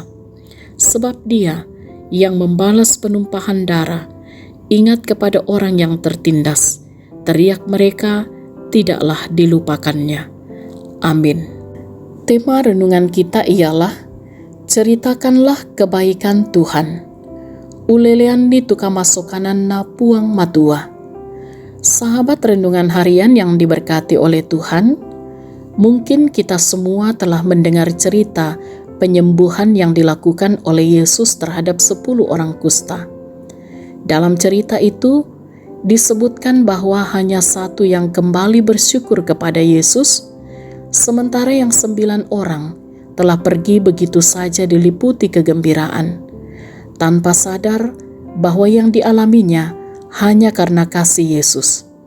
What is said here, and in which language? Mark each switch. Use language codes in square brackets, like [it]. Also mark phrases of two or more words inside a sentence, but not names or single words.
[id] Sebab Dia yang membalas penumpahan darah, ingat kepada orang yang tertindas. Teriak mereka, tidaklah dilupakannya. Amin. Tema renungan kita ialah ceritakanlah kebaikan Tuhan. [sda] Ulelean ni tuka masokanan na puang matua. [id] Sahabat renungan harian yang diberkati oleh Tuhan, mungkin kita semua telah mendengar cerita penyembuhan yang dilakukan oleh Yesus terhadap 10 orang kusta. Dalam cerita itu, disebutkan bahwa hanya satu yang kembali bersyukur kepada Yesus, sementara yang 9 orang telah pergi begitu saja diliputi kegembiraan, tanpa sadar bahwa yang dialaminya hanya karena kasih Yesus.